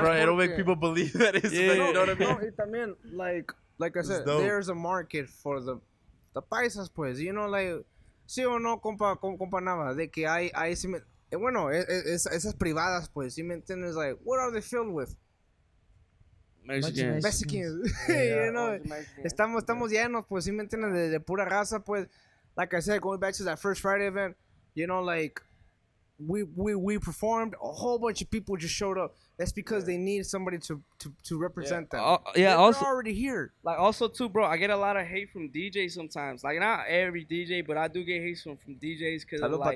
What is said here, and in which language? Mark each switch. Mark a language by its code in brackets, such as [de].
[en] Bro, it'll make people believe that it's you know what I mean? [es] No, también, [en] like I said, there's a market for the paisas, [es] pues, [en] you know, like, [es] sí o no, CompaNava, de que hay bueno, esas privadas, pues, ¿sí me entiendes? [en] Like, what are they filled with? Mexicans. [es] You know, estamos llenos, pues, ¿sí me entiendes? De pura raza, pues, [en] like I said, going back to that first Friday event, you know, like, we performed, a whole bunch of people just showed up. That's because they need somebody to represent them. They're also already here. Like also too, bro, I get a lot of hate from DJs sometimes. Like not every DJ, but I do get hate from DJs because like